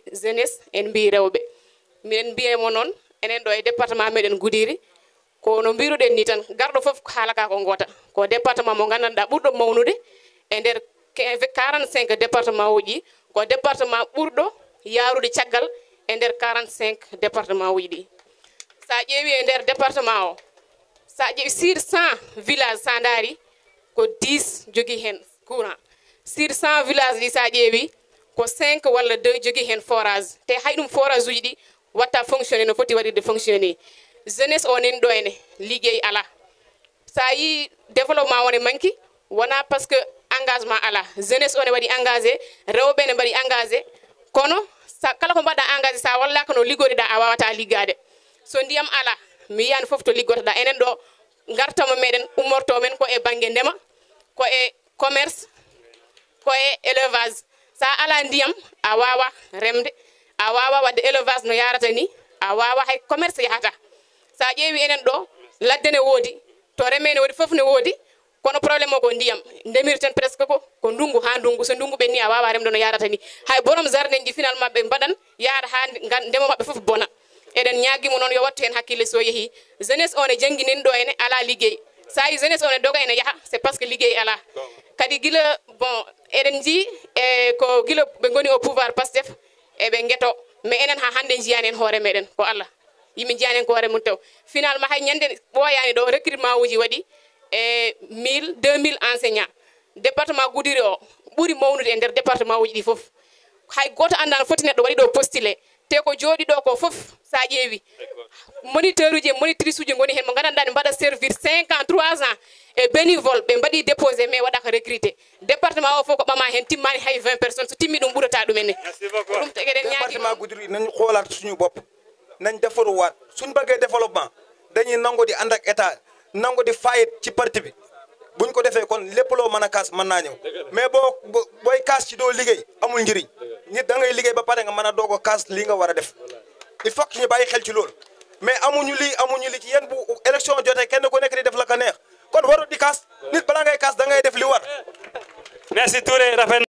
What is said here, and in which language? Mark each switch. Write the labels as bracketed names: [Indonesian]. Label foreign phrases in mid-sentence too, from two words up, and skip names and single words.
[Fula] jeunesse en mbi rewɓe minen mbiyemo noon enen ɗo e département meɗen Goudiri ko no mbiruɗen ni tan garɗo foof haalaka ko goota ko département mo gandanɗa ɓurɗo mawnude e nder 45 département uji ko département ɓurɗo yaarude caggal e nder 45 département uji ɗi sa ƴeewi e nder département o sa ƴeewi [French] sur 100 village [Fula] sa daari ko 10 jogui hen courant [French] sur 100 village [Fula] ɗi sa ƴeewi ko 5 walla 2 jogui hen forage te hay ɗum forage uji ɗi watta fonctionné no foti waɗirde fonctionné jeunesse o nen ɗo ene liggey ala sa yi développement wone manki wona [French] par ce que engagement [Fula] ala jeunesse o ne waɗi engagé rewɓe ne mbaɗi engagé kono kala ko mbaɗɗa engagé sa wallaka no liggoriɗa a wawata liggade so ndiyam ala mi yiyani foof to liggotoɗa enen ɗo gartama meɗen ummorto men ko e banggue ndema ko e commerce ko e élevage sa ala ndiyam a wawa remde a wawa wadde élevage no yarata ni a wawa hay commerce yahata sa ƴeewi enen ɗo ladde ne woodi to reme ne woodi foof ne woodi kono probléme o ko ndiyam ndemirten presque ko ndungu ha ndungu so ndungu ɓenni a wawa remde no yarata ni hay borom jardin ji finalement ɓe mbaɗan yaara ha ndema mabɓe foof bona eɗen ñaguimo noon yo wattu hen hakkille so yeehi jeunesse o ne jangguinen ɗo ene ala liggey sa yi jeunesse o ne doga ene yaaha [French] c'est parce que [Fula] liggey ala kadi guila bon eɗen ji e ko guila ɓe goni [French] au pouvoir [Fula] Pastef eɓe gueto mais enen ha hande jiyani en hoore meɗen ko Allah yimɓe jiyani en ko hoore mum taw finalement hay ñande ɓooyani ɗo recrutement uji waɗi e 1000 2000 enseignants département Goudiri o ɓuuri mawnude e nder département uji ɗi fof hay goto anda no foti neɗɗo waɗi ɗo postulé te ko jooɗi ɗo ko fof sa ƴeewi moniteur uji e monitrice uji goni hen mo gandanɗa ne mbaɗa [French] servir 5 ans 3 ans [Fula] e bénévole ɓe mbaɗi déposé mais waɗaka recruté département o fof ko ɓama hen timmani hay 20 personnes so timmi ɗum ɓurata ɗumenne ɗum tegeɗen [Wolof] département Goudiri nañu xoolaat suñu bopp nañ defaruwaat suñ bëggee développement dañuy nangu di ànd ak état nangu di fayit ci parti bi buñ ko defee kon lépp loo mën a kaas mën naa ñëw mais booy kaas ci doo liggéey amul njëriñ nit da ngay liggéey ba pare nga mën a doog a kaas lii nga war a def [French] il faut que [Wolof] ñu bàyyi xel ci loolu mais amuñu lii ci yéen bu élection jotee kenn ku nekk di def la ka neex kon warut di kaas nit balaa ngay kaas da ngay def li war. [French] merci Touré rafet